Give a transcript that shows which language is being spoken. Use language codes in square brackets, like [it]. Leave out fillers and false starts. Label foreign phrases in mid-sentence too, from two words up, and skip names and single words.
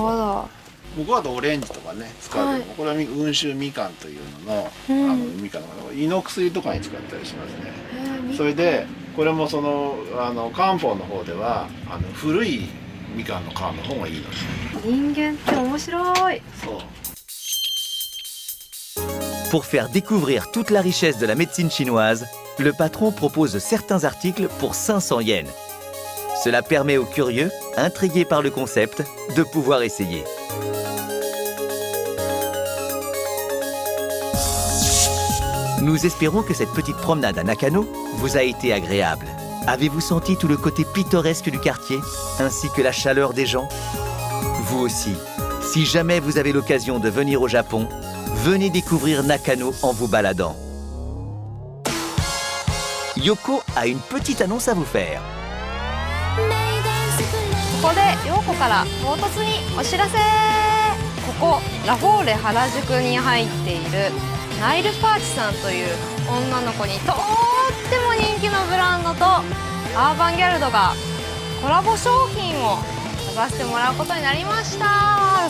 [ja] 向こうだとオレンジとかね使うけど、これは温州みかんというのの、みかんの胃の薬とかに使ったりしますね。それでこれもその漢方の方では古いみかんの皮の方がいいのね。人間って面白い。そう。 [fr] Pour faire découvrir toute la richesse de la médecine chinoise, le patron propose certains articles pour 500 yens. Cela permet aux curieux, intrigués par le concept, de pouvoir essayer. Nous espérons que cette petite promenade à Nakano vous a été agréable. Avez-vous senti tout le côté pittoresque du quartier, ainsi que la chaleur des gens? Vous aussi, si jamais vous avez l'occasion de venir au Japon, venez découvrir Nakano en vous baladant. Yoko a une petite annonce à vous faire. [ja] ここで陽子から唐突にお知らせ。ここラフォーレ原宿に入っているナイルパーチさんという女の子にとっても人気のブランドとアーバンギャルドがコラボ商品を出させてもらうことになりました。